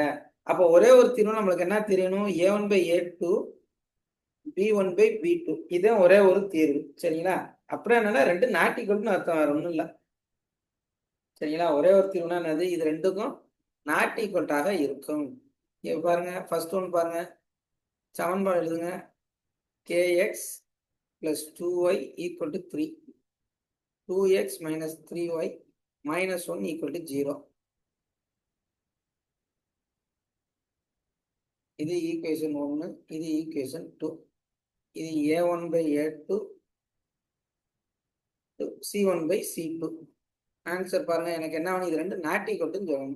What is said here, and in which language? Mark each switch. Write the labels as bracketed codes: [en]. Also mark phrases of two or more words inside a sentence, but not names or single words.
[ta] அப்போ ஒரே ஒரு தீர்வு நம்மளுக்கு என்ன தெரியணும், A1/A2 B1/B2 இதுதான் ஒரே ஒரு தீர்வு. சரிங்களா. அப்புறம் என்னன்னா ரெண்டு நாட் ஈக்குவல்னு அர்த்தம், வேற ஒன்றும் இல்லை. சரிங்களா. ஒரே ஒரு தீர்வுனா என்னது, இது ரெண்டுக்கும் நாட் ஈக்குவல்ட்டாக இருக்கும். இங்க பாருங்க, [en] first one [ta] பாருங்க, சமன்பாடு எழுதுங்க. kx + 2y = 3, 2x - 3y - 1 = 0. இது ஈக்குவேஷன் 1, இது ஈக்குவேஷன் 2. இது A1/A2 C1/C2. ஆன்சர் பாருங்க, எனக்கு என்ன வரும், இது ரெண்டு நாட் ஈக்குவல்ட்டுன்னு சொல்லணும்.